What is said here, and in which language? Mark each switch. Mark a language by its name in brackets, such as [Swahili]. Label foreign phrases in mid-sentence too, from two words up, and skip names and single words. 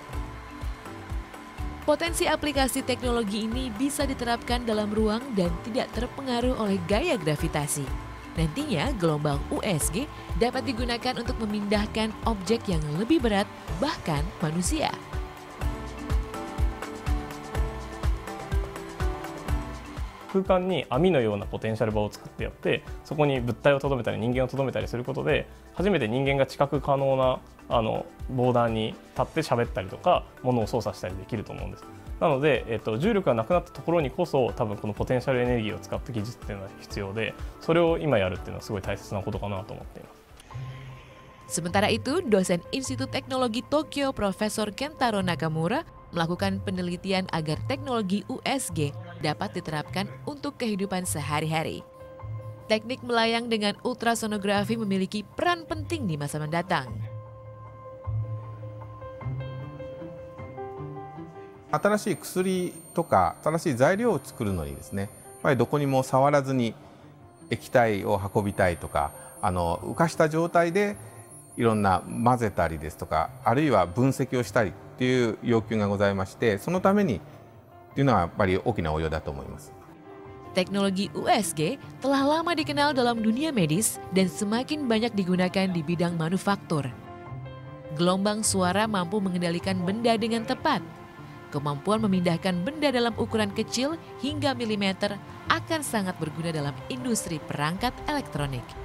[Indonesian] Potensi aplikasi teknologi ini bisa diterapkan dalam ruang dan tidak terpengaruh oleh gaya gravitasi. Nantinya, gelombang USG dapat digunakan untuk memindahkan objek yang lebih berat, bahkan manusia. [Japanese] 空間に網のようなポテンシャル場を作ってやって、そこに物体を留めたり人間を留めたりすることで、初めて人間が知覚可能なボーダーに立って喋ったりとか物を操作したりできると思うんです。なので、重力がなくなったところにこそ多分このポテンシャルエネルギーを使った技術っていうのは必要で、それを今やるっていうのはすごい大切なことかなと思っています。 [Indonesian] Sementara itu, dosen Institut Teknologi Tokyo Profesor Kentaro Nakamura melakukan penelitian agar teknologi USG dapat diterapkan untuk kehidupan sehari-hari. Teknik melayang dengan ultrasonografi memiliki peran penting di masa mendatang. [Japanese] 新しい薬とか新しい材料を作るのにですね、やっぱりどこにも触らずに液体を運びたいとか、浮かした状態でいろんな混ぜたりですとか、あるいは分析をしたりっていう要求がございまして、そのためにっていうのはやっぱり大きな応用だと思います。 [Indonesian] Teknologi USG telah lama dikenal dalam dunia medis dan semakin banyak digunakan di bidang manufaktur. Gelombang suara mampu mengendalikan benda dengan tepat. Kemampuan memindahkan benda dalam ukuran kecil hingga milimeter akan sangat berguna dalam industri perangkat elektronik.